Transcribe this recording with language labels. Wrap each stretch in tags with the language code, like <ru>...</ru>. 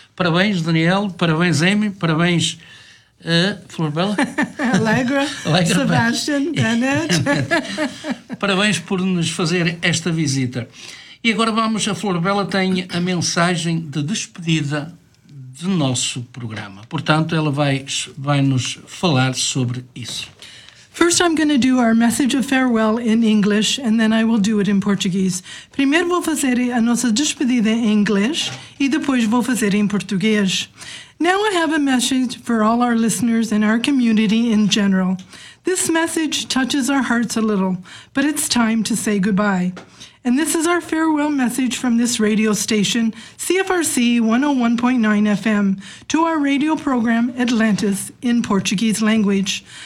<pt>Parabéns, Daniel, parabéns, Amy, parabéns. Flor Bela? Alegra, Sebastian, Bennett. Parabéns por nos fazer esta visita. E agora vamos, a Flor Bela tem a mensagem de despedida do nosso programa. Portanto, ela vai nos falar sobre isso.</pt> <en>First I'm going to do our message of farewell in English and then I will do it in Portuguese.</en> <pt>Primeiro vou fazer a nossa despedida em inglês e depois vou fazer em português.</pt> <en>Now I have a message for all our listeners and our community in general. This message touches our hearts a little, but it's time to say goodbye. And this is our farewell message from this radio station, CFRC 101.9 FM, to our radio program Atlantis in Portuguese language.</en>